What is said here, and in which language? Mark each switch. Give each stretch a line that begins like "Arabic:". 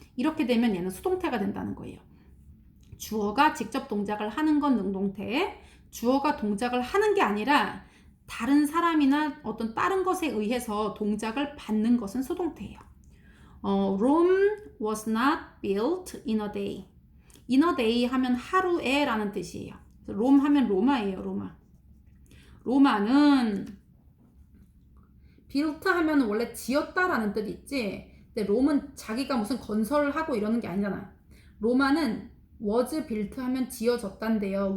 Korean: 이렇게 되면 얘는 수동태가 된다는 거예요. 주어가 직접 동작을 하는 건 능동태, 주어가 동작을 하는 게 아니라 다른 사람이나 어떤 다른 것에 의해서 동작을 받는 것은 수동태예요.
English: Rome was not built in a day.
Korean: In a day 하면 하루에 라는 뜻이에요. 롬 하면 로마예요. 로마. 로마는 built 하면 원래 지었다라는 뜻이 있지. 근데 롬은 자기가 무슨 건설을 하고 이러는 게 아니잖아. 로마는 was built 하면 지어졌단데요.